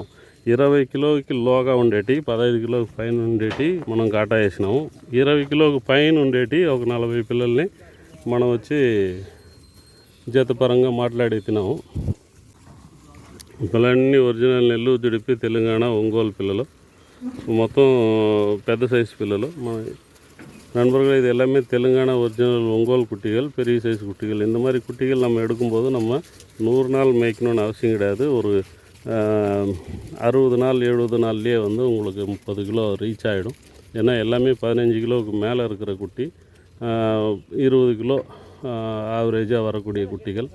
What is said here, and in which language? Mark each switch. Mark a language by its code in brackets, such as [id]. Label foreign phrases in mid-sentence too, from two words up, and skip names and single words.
[te] 20 కిలోకి లోగా ఉండేటి, 15 కిలోకి పైన ఉండేటి మనం కాటా వేసినాము. 20 కిలోకి పైన ఉండేటి ఒక 40 పిల్లల్ని మనం వచ్చి జత పరంగా మాట్లాడెత్తినాము. పిల్లలన్నీ ఒరిజినల్ నెల్లూరు జుడిపి తెలంగాణ ఒంగోలు పిల్లలు, మొత్తం పెద్ద సైజు పిల్లలు. [ta] మన நண்பர்கள் இது எல்லாமே தெலுங்கானா ஒரிஜினல் ஒங்கோல் குட்டிகள், பெரிய சைஸ் குட்டிகள். இந்த மாதிரி குட்டிகள் நம்ம எடுக்கும்போது நம்ம 100 நாள் மேய்க்கணும்னு அவசியம் கிடையாது. ஒரு 60 நாள் 70 நாள்லேயே வந்து உங்களுக்கு 30 கிலோ ரீச் ஆகிடும். ஏன்னா எல்லாமே 15 கிலோவுக்கு மேலே இருக்கிற குட்டி, 20 கிலோ ஆவரேஜாக வரக்கூடிய குட்டிகள்.